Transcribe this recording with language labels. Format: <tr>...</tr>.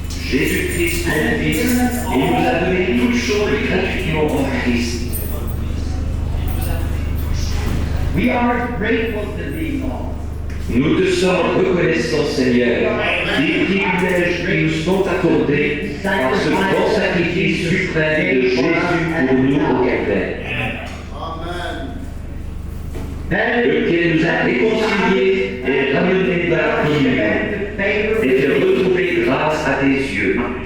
<fr>Jésus-Christ, son Fils, et il nous a donné toutes choses gratuitement en Christ.</fr> <en>We are grateful to thee, Lord.</en> <fr>Nous te sommes reconnaissants, Seigneur, des privilèges qui nous sont accordés par ce grand sacrifice suprême de Jésus pour nous au Calvaire, lequel nous a réconciliés et ramenés dans la communion et fait retrouver grâce à tes yeux,</fr>